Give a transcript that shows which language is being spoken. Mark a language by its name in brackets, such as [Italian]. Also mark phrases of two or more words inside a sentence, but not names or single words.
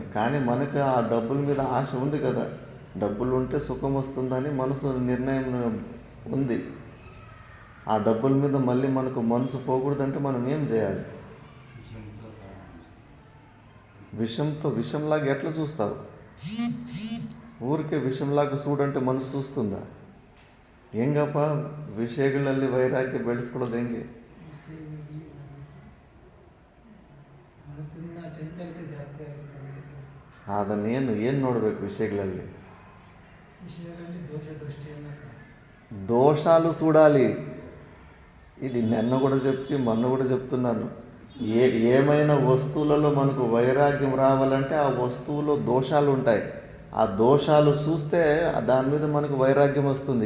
[Telugu] కానీ మనకు ఆ డబ్బుల మీద ఆశ ఉంది కదా, డబ్బులు ఉంటే సుఖం వస్తుందని మనసు నిర్ణయం ఉంది. ఆ డబ్బుల మీద మళ్ళీ మనకు మనసు పోకూడదంటే మనం ఏం చేయాలి? విషంలాగా ఎట్లా చూస్తావు? ఊరికే విషంలాగా చూడంటే మనసు చూస్తుందా? [Kannada] ಹೆಂಗಪ್ಪ ವಿಷಯಗಳಲ್ಲಿ ವೈರಾಗ್ಯ ಬೆಳೆಸ್ಕೊಳ್ಳೋದು ಹೆಂಗೆ? ಮನಸ್ಸಿನ ಚಂಚಲತೆ ಜಾಸ್ತಿ ಆಗುತ್ತೆ. ಅದನ್ನೇನು ಏನು ನೋಡಬೇಕು ವಿಷಯಗಳಲ್ಲಿ? ದೋಷ ದೃಷ್ಟಿಯನ್ನು [Telugu] దోషాలు చూడాలి. ఇది నిన్న కూడా మొన్న కూడా చెప్తున్నాను. ఏమైనా వస్తువులలో మనకు వైరాగ్యం రావాలంటే ఆ వస్తువులో దోషాలు ఉంటాయి. ఆ దోషాలు చూస్తే దాని మీద మనకు వైరాగ్యం వస్తుంది.